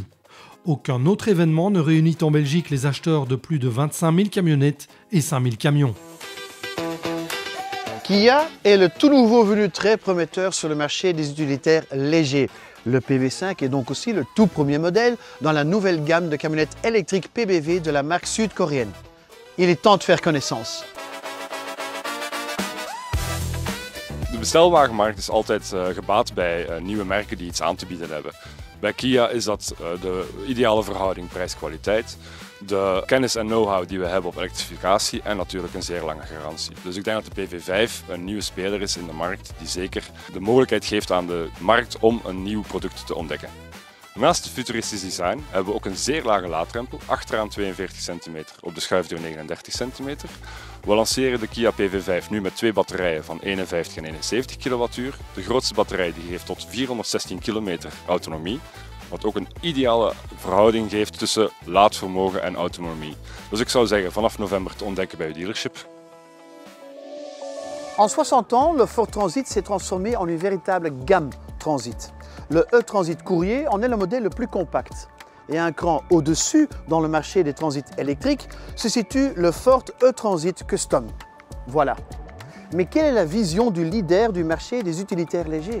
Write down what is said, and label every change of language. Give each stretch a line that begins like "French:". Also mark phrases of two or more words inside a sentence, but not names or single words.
French: Aucun autre événement ne réunit en Belgique les acheteurs de plus de 25 000 camionnettes et 5 000 camions. Kia est le tout nouveau venu très prometteur sur le marché des utilitaires légers. Le PV5 est donc aussi le tout premier modèle dans la nouvelle gamme de camionnettes électriques PBV de la marque sud-coréenne. Il est temps de faire connaissance.
Dutch: De bestelwagenmarkt is altijd gebaat bij nieuwe merken die iets aan te bieden hebben. Bij Kia is dat de ideale verhouding prijs-kwaliteit, de kennis en know-how die we hebben op elektrificatie en natuurlijk een zeer lange garantie. Dus ik denk dat de PV5 een nieuwe speler is in de markt die zeker de mogelijkheid geeft aan de markt om een nieuw product te ontdekken. Naast het futuristisch design hebben we ook een zeer lage laadrempel, achteraan 42 cm, op de schuifdeur 39 cm. We lanceren de Kia PV5 nu met 2 batterijen van 51 en 71 kWh. De grootste batterij die geeft tot 416 km autonomie, wat ook een ideale verhouding geeft tussen laadvermogen en autonomie. Dus ik zou zeggen vanaf november te ontdekken bij uw dealership.
French: En 60 ans, le Ford Transit s'est transformé en une véritable gamme Transit. Le E-Transit Courier en est le modèle le plus compact. Et un cran au-dessus, dans le marché des transits électriques, se situe le Ford E-Transit Custom. Voilà. Mais quelle est la vision du leader du marché des utilitaires légers?